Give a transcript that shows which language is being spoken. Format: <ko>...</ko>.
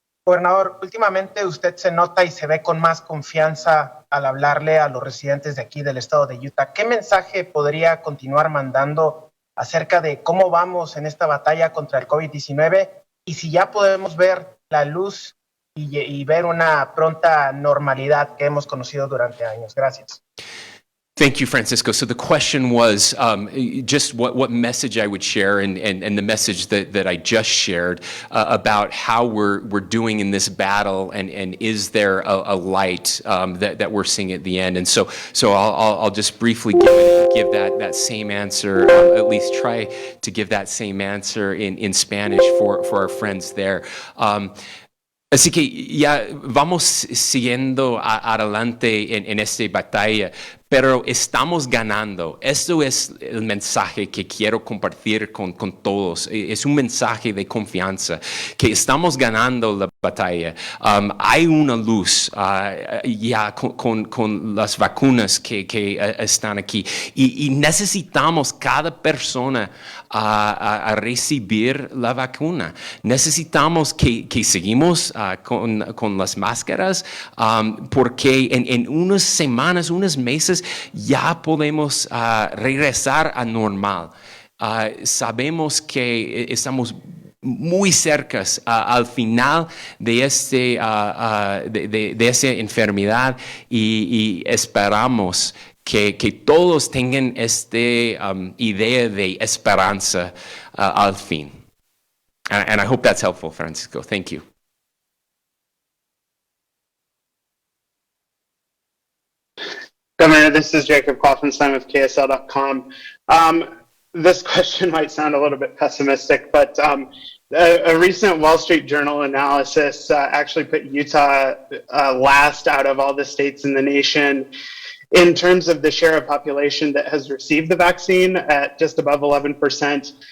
<es>Gobernador, últimamente usted se nota y se ve con más confianza al hablarle a los residentes de aquí del estado de Utah. ¿Qué mensaje podría continuar mandando acerca de cómo vamos en esta batalla contra el COVID-19 y si ya podemos ver la luz y ver una pronta normalidad que hemos conocido durante años? Gracias.</es> <en>Thank you, Francisco. So the question was just what message I would share, and the message that I just shared about how we're doing in this battle, and is there a light that we're seeing at the end? And so I'll just briefly give that same answer, at least try to give that same answer in Spanish for our friends there.</en> <es>Así que ya vamos siguiendo adelante en esta batalla, pero estamos ganando. Esto es el mensaje que quiero compartir con todos. Es un mensaje de confianza, que estamos ganando la batalla. Hay una luz ya con las vacunas que están aquí, y necesitamos cada persona a recibir la vacuna. Necesitamos que seguimos con las máscaras, porque en unas semanas, unos meses, ya podemos regresar a normal. Sabemos que estamos muy cercas al final de esta enfermedad, y esperamos que todos tengan esta idea de esperanza al fin.</es> <en>And I hope that's helpful, Francisco. Thank you. Governor, this is Jacob Klopfenstein with KSL.com. This question might sound a little bit pessimistic, but a recent Wall Street Journal analysis actually put Utah last out of all the states in the nation in terms of the share of population that has received the vaccine, at just above 11%.</en>